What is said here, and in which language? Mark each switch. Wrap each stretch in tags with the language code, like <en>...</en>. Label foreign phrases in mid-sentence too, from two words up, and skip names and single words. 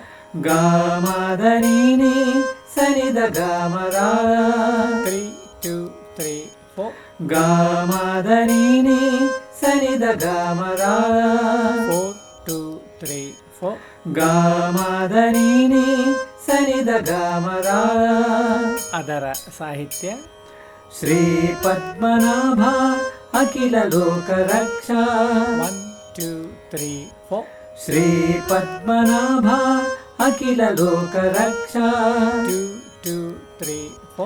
<kn>ಗಾಮದ ನೀನಿ ಸನಿದ ಗಾಮದ. 3 2 3 4. ಗಾಮದ ನೀನಿ ಸನಿದ ಗಾಮದ. 4 2 3 4. ಗಾಮದ ನೀನಿ ಸನಿದ ಗಾಮದ. ಅದರ ಸಾಹಿತ್ಯ</kn> <sa>ಶ್ರೀ ಪದ್ಮನಾಭ ಅಖಿಲ ಲೋಕ ರಕ್ಷಾ. 1 2 3 4. ಶ್ರೀ ಪದ್ಮನಾಭ ಅಖಿಲ ಲೋಕ ರಕ್ಷಾ. 2 2 3 4.</sa>